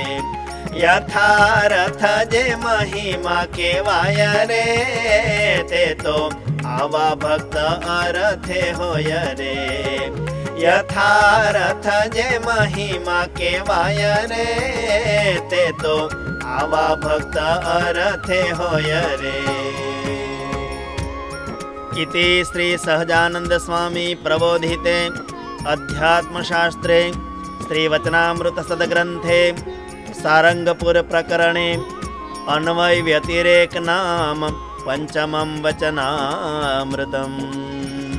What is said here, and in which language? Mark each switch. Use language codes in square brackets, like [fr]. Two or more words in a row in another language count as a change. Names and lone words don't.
[gu] યથાર્થ જે મહિમા કેવાય રે તે તો આવા ભક્ત અર્થે હોય રે યથાર્થ જે મહિમા કેવાય રે તે તો આવા ભક્ત અર્થે હોય રે [sa] इति श्री सहजानंद स्वामी प्रबोधिते अध्यात्मशास्त्रे श्रीवचनामृत सद्ग्रंथे सारंगपुर प्रकरणे अन्वय व्यतिरेक नाम पंचमं वचनामृतम्।